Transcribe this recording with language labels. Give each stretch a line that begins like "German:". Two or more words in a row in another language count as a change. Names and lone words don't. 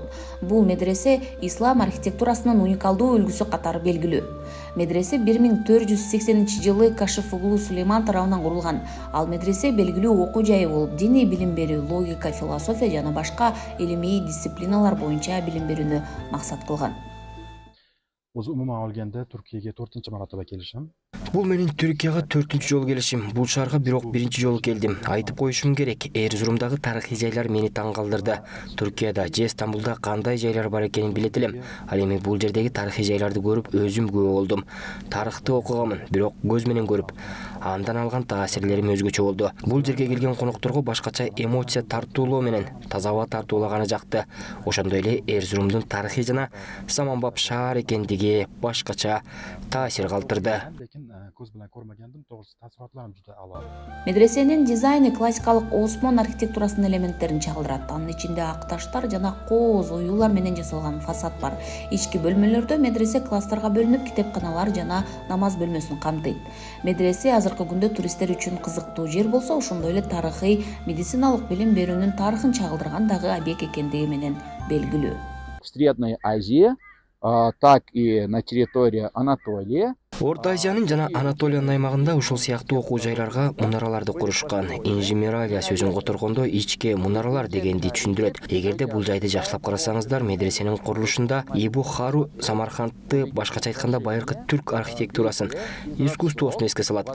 Kyrgyz: Бул медресе ислам архитектурасынын уникалдуу үлгүсү катары белгилүү. Медресе 1480-жылы Кашиф углу Сулейман тарабынан курулган. Ал медресе белгилүү окуу жайы болуп, диний билим берүү, логика, философия жана башка илимий дисциплиналар боюнча билим берүүнү максат кылган.
Uzbek: O'zi umuman olganda Turkiyaga 4-marotaba kelishim.
Kyrgyz: Бул менин Түркияга 4-жолу келишим. Бул шаарга бирок 1-жолу келдим. Айтып коюшум керек, Эрзурумдагы тарыхый жайлар мени таң калтырды. Түркияда же Стамбулда кандай жайлар бар экенин билет элем. Ал эми бул жердеги тарыхый жайларды көрүп өзүм күбө болдум. Тарыхты окуганмын, бирок көз менен көрүп, андан алган таасирлерим өзгөчө болду. Бул жерге келген конокторго башкача эмоция тартуулоо менен таза аба тартуулаганы жакты. Ошондой эле Эрзурумдун тарыхый жана заманбап шаар экендиги башкача таасир калтырды.
Uzbek: Ko'z bilan ko'rmagandim, to'g'risi taassurotlarim juda a'lo.
Kyrgyz: Медресенин дизайны классикалык Осмон архитектурасынын элементтерин чагылдырат. Анын ичинде ак таштар жана кооз оюулар менен жасалган фасад бар. Ички бөлмөлөрдө медресе класстарга бөлүнүп, китепканалар жана намаз бөлмөсүн камтыйт. Медресе азыркы күндө туристтер үчүн кызыктуу жер болсо, ошондой эле тарыхый, медициналык билим берүүнүн тарыхын чагылдырган дагы объект экендиги менен белгилүү.
Russian: В Средней Азии, так и на территории Анатолии.
Kyrgyz: Орто Азиянын жана Анатолиянын аймагында ушул сыяктуу окуу жайларга мунараларды курушкан. Инжимиралия сөзүн которгондо ичке мунаралар дегенди түшүндүрөт. Эгерде бул жайды жакшылап карасаңыздар, медресенин курулушунда Ибу Хару Самаркандты, башкача айтканда байыркы түрк архитектурасын, искусствосун эске салат.